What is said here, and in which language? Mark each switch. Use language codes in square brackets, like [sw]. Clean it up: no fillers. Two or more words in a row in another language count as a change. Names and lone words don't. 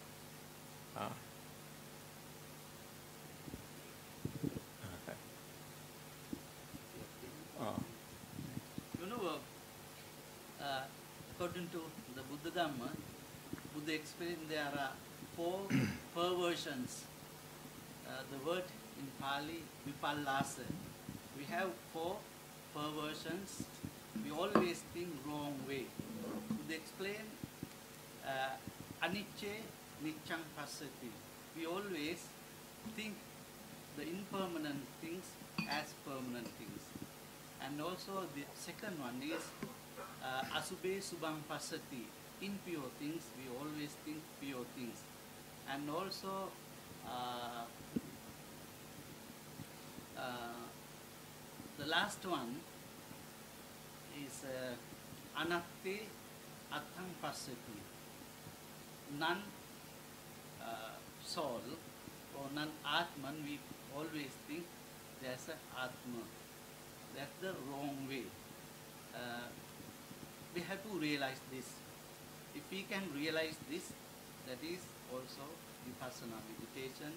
[en] According to the Buddha Dhamma, Buddha explained there are 4 perversions. The word in Pali, vipallasa. We have 4 perversions. We always think wrong way. Buddha explained [pi] anicce niccang passati. [en] We always think the impermanent things as permanent things. And also the second one is [pi] asubhe subham passati. [en] Impure things, we always think pure things. And also the last one is [pi] anatte attham passati. [en] None soul or none atman, we always think there's an atma. That's the wrong way. We have to realize this. If we can realize this, that is also vipassana meditation.